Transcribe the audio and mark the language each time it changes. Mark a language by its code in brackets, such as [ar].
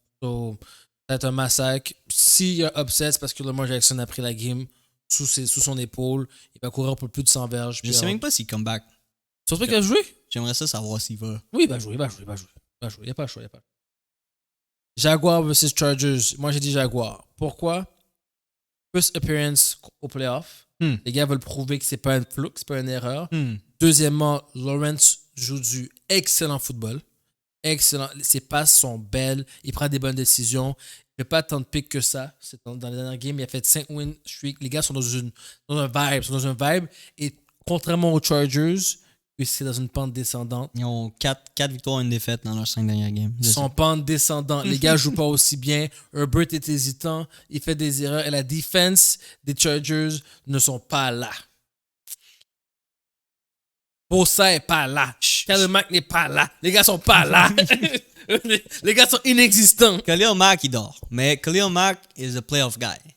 [fr] So, ça va être un massacre. S'il y a upset, c'est parce que Lamar Jackson a pris la game sous son épaule. Il va courir pour plus de 100 verges. Je sais même pas s'il come back. Tu penses pas qu'il va jouer? J'aimerais ça savoir s'il va. Oui, il va jouer. Il n'y a pas le choix. Jaguars versus Chargers. Moi, j'ai dit Jaguars. Pourquoi? [en] First appearance au playoff. [fr] Les gars veulent prouver que c'est pas un flou, que c'est pas une erreur. Deuxièmement, Lawrence joue du excellent football. Excellent. Ses passes sont belles. Il prend des bonnes décisions. Il ne fait pas tant de pics que ça. C'est dans les dernières games, il a fait 5 win streak. Les gars sont dans un vibe. Et contrairement aux Chargers, c'est dans une pente descendante. Ils ont 4 victoires et une défaite dans leurs 5 dernières games. Ils sont en pente descendante. Les gars jouent pas aussi bien. Herbert est hésitant. Il fait des erreurs. Et la défense des Chargers ne sont pas là. Bosa est pas là. Khalil Mack n'est pas là. Les gars sont pas là. Les gars sont inexistants. Khalil Mack, il dort. [en] Mais Khalil Mack is a playoff guy.